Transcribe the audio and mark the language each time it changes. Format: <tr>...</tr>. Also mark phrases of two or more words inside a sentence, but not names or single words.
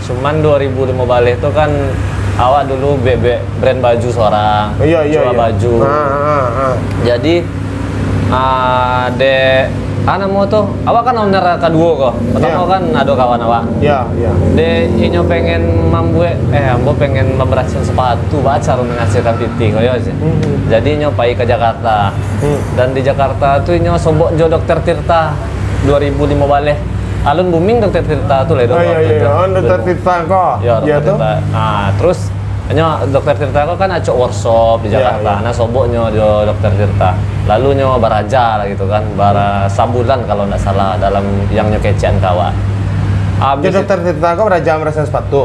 <min>Cuman 2005 balik itu kan awak dulu brand baju seorang.</min> <id>Iya. Baju.</id> <min>Jadi mau tuh, awak kan owner kedua kok.</min> <id>Pertama kan ada kawan awak. Iya.</id> <min>Inyo pengen ambo pengen membersihin sepatu, baca menghasilkan fitting koyo aja. Jadi inyo pai ke Jakarta. Dan di Jakarta tuh inyo sobok jo Dokter Tirta 2005 balik. Alun booming Dokter Tirta tuh lah. Iya. Dokter Tirta kok.</min> <id>Iya, Dokter Tirta.</id> <min>Nah, terus Dokter Tirta kok kan ada workshop di Jakarta. Nah, soboknya jo Dokter Tirta. Lalu nyo baraja lah gitu kan, sabulan kalau nggak salah dalam yang nyokecian kawan. Jadi Dokter Tirta kok baraja merasa sepatu.</min>